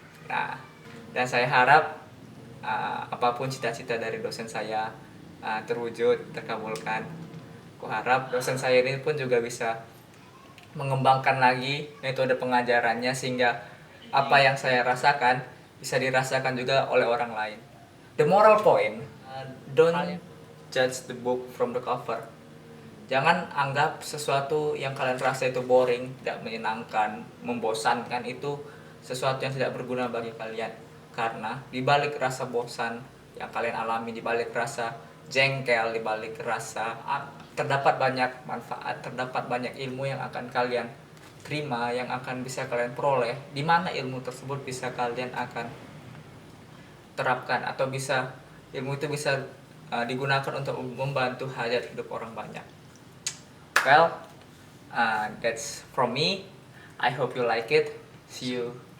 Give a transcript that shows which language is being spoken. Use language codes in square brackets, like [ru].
[id] Nah, dan saya harap apapun cita-cita dari dosen saya, terwujud, terkabulkan. Aku harap dosen saya ini pun juga bisa mengembangkan lagi metode pengajarannya sehingga apa yang saya rasakan bisa dirasakan juga oleh orang lain. [en] The moral point, don't judge the book from the cover. [id] Jangan anggap sesuatu yang kalian rasa itu boring, tidak menyenangkan, membosankan itu sesuatu yang tidak berguna bagi kalian. Karena di balik rasa bosan yang kalian alami, di balik rasa jengkel, di balik rasa terdapat banyak manfaat, terdapat banyak ilmu yang akan kalian terima, yang akan bisa kalian peroleh, di mana ilmu tersebut bisa kalian akan terapkan atau bisa ilmu itu bisa digunakan untuk membantu hajat hidup orang banyak. [en] Well, that's from me. I hope you like it. See you